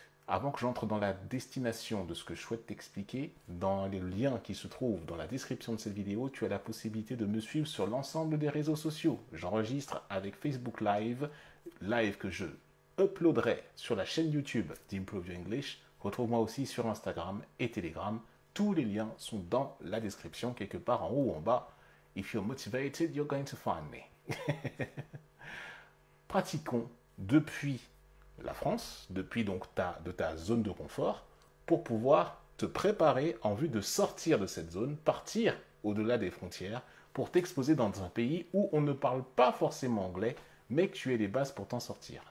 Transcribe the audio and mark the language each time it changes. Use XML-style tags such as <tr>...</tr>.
<fr>Avant que j'entre dans la destination de ce que je souhaite t'expliquer, dans les liens qui se trouvent dans la description de cette vidéo, tu as la possibilité de me suivre sur l'ensemble des réseaux sociaux. J'enregistre avec Facebook Live que je uploaderai sur la chaîne YouTube d'Improve Your English. Retrouve-moi aussi sur Instagram et Telegram. Tous les liens sont dans la description, quelque part en haut ou en bas.</fr> <en>If you're motivated, you're going to find me.</en> <fr>Pratiquons depuis la France, depuis donc de ta zone de confort, pour pouvoir te préparer en vue de sortir de cette zone, partir au-delà des frontières, pour t'exposer dans un pays où on ne parle pas forcément anglais, mais que tu aies les bases pour t'en sortir.</fr>